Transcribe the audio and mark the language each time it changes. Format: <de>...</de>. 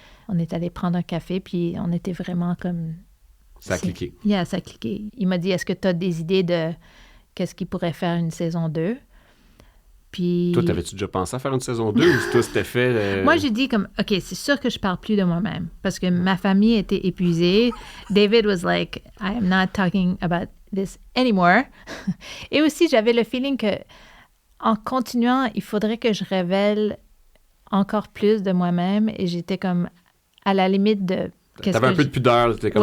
<fr>On est allé prendre un café, puis on était vraiment comme... Ça a cliqué. Yeah, ça a cliqué. Il m'a dit « Est-ce que tu as des idées de qu'est-ce qu'il pourrait faire une saison 2? » Puis... Toi, t'avais-tu déjà pensé à faire une saison 2 ou toi, c'était fait... Moi, j'ai dit comme, OK, c'est sûr que je parle plus de moi-même parce que ma famille était épuisée.</fr> <en>David was like, I am not talking about this anymore.</en> <fr>Et aussi, j'avais le feeling que en continuant, il faudrait que je révèle encore plus de moi-même et j'étais comme à la limite de... T'avais un peu de pudeur, t'étais comme,</fr>